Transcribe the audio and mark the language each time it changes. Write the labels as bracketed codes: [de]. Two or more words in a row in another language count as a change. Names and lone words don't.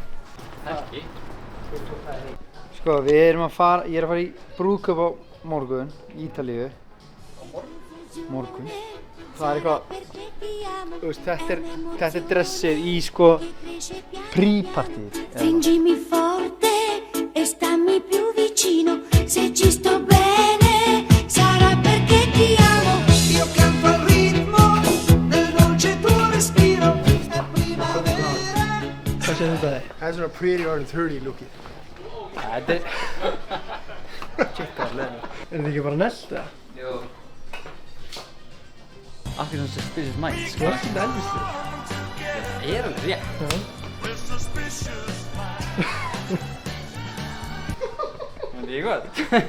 [is] Ekki. Sko, ég er að fara í brúðkaup á morgun, í Ítalíu. Morgun. Það er eitthvað, þú veist, þetta er dressið í, sko, pre-partíð. [it] Stringimi forte e stammi più vicino, se ci sto bene sarà perché ti amo. Io canto al ritmo del dolce tuo respiro, è primavera. [is] Hvað séð þetta er? Það er svona [en] pretty or 30 [is] lookið. Þetta er... Tjekka alveg. Er þetta ekki bara nelt eða? Jú. Akkur svona Suspicious Minds, sko. Þú ert þetta Elvis-ið. Það er alveg rétt. Það er gott.